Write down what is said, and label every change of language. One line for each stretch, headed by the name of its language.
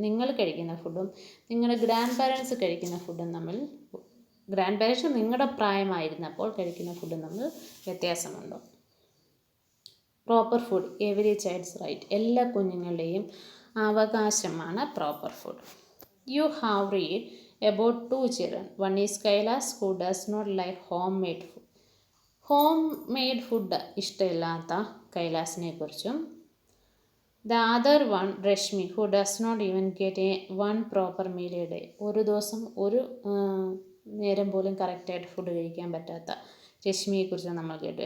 Malayalam: നിങ്ങൾ കഴിക്കുന്ന ഫുഡും നിങ്ങളുടെ ഗ്രാൻഡ് പാരൻസ് കഴിക്കുന്ന ഫുഡും തമ്മിൽ, ഗ്രാൻഡ് പാരൻസ് നിങ്ങളുടെ പ്രായമായിരുന്നപ്പോൾ കഴിക്കുന്ന ഫുഡും തമ്മിൽ വ്യത്യാസമുണ്ടോ?
English: Proper food every child's right.
Malayalam: എല്ലാ കുഞ്ഞുങ്ങളുടെയും അവകാശമാണ് proper food.
English: You have read about 2 children. One is Kailas who does not like home-made food.
Malayalam: Home made food ഇഷ്ടമില്ലാത്ത കൈലാസിനെ കുറിച്ചും,
English: The other one Rashmi who does not even get one proper meal a day.
Malayalam: ഒരു ദിവസം ഒരു നേരം പോലും കറക്റ്റായിട്ട് food കഴിക്കാൻ പറ്റാത്ത രശ്മിയെക്കുറിച്ച് നമ്മൾ കേട്ടു.